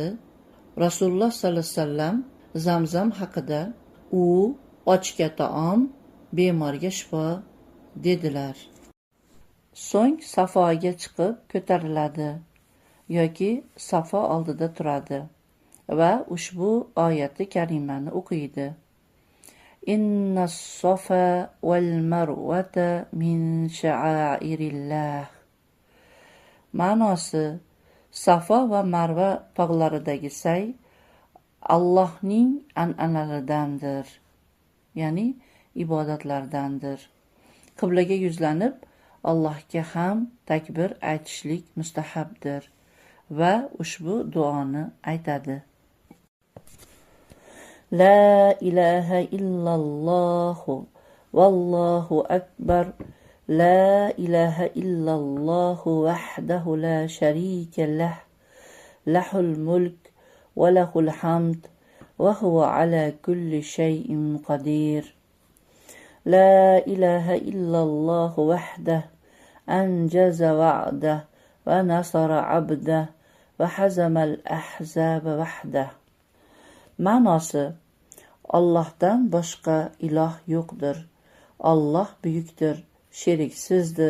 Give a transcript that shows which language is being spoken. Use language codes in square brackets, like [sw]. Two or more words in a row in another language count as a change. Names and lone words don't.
[uz] Rasululloh [ar] صلى الله عليه وسلم [uz] Zamzam haqida: u ochga taom, bemorga shifo dedilar. So'ng Safoga chiqib ko'tariladi yoki Safo oldida turadi va ushbu oyati karimani o'qiydi. [ar] إن الصفا والمروة من شعائر الله. [uz] Ma'nosi: Safo va Marva tog'laridagi say Allohning an'analaridandir, ya'ni ibodatlardandir. Qiblaga yuzlanib Allohga ham takbir aytishlik mustahabdir va ushbu duoni aytadi. [ar] لا إله إلا الله والله أكبر. لا إله إلا الله وحده لا شريك له. له الملك وله الحمد وهو على كل شيء قدير. لا إله إلا الله وحده أنجز وعده ونصر عبده وهزم الأحزاب وحده. [uz] Ma'nosi: Allohdan boshqa iloh yo'qdir. Alloh buyukdir, sheriksizdir.